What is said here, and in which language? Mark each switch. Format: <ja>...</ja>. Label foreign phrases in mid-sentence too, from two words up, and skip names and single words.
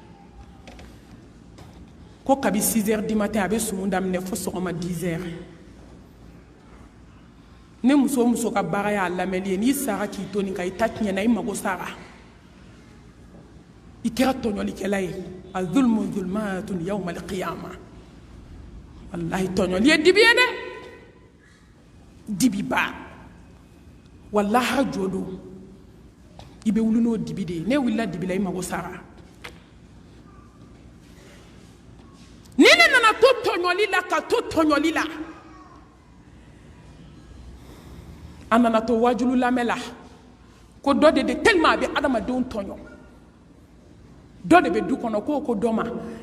<bm>ko kabi</bm> <fr>6 heures du matin</fr> <bm>a bɛ sumu daminɛ fo sɔgɔma 10 heures ni muso o muso ka baara y'a lamɛnni ye n'i sara k'i to nin kan i ta tiɲɛna i mago sara i kɛra tɔɲɔlikɛla ye a</bm> <ar>الظلم ظلمات يوم القيامة</ar> <bm>wallahi tɔɲɔli ye dibi ye dɛ dibiba wallahi jo don i bɛ wuli n'o dibi de ye ne wulila dibi la i mago sara ni ne nana to tɔɲɔli la ka to tɔɲɔli la a nana to wajulu lamɛn la ko dɔ de tellement a bɛ adamadenw tɔɲɔ dɔ de bɛ du kɔnɔ ko dɔ ma</bm>